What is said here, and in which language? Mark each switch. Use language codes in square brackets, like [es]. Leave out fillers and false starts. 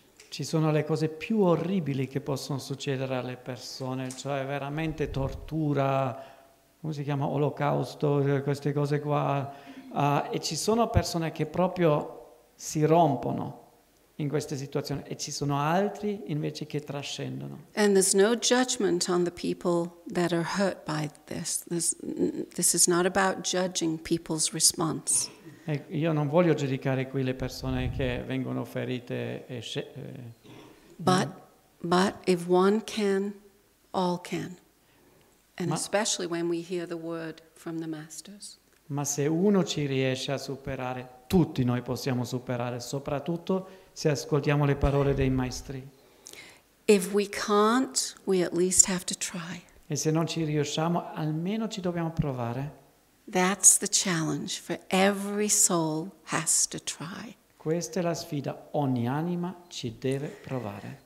[it] Ci sono le cose più orribili che possono succedere alle persone, cioè veramente tortura, come si chiama, olocausto, queste cose qua. E ci sono persone che proprio si rompono in queste situazioni e ci sono altri invece che trascendono. [en] And there's no judgment on the people that are hurt by this. This is not about judging people's response. [it] Io non voglio giudicare qui le persone che vengono ferite. [en] But if one can, all can. And especially when we hear the word from the masters. [it] Ma se uno ci riesce a superare, tutti noi possiamo superare, soprattutto se ascoltiamo le parole dei maestri. [en] If we can't, we at least have to try. [it] E se non ci riusciamo, almeno ci dobbiamo provare. [en] That's the challenge for every soul has to try. [it] Questa è la sfida, ogni anima ci deve provare.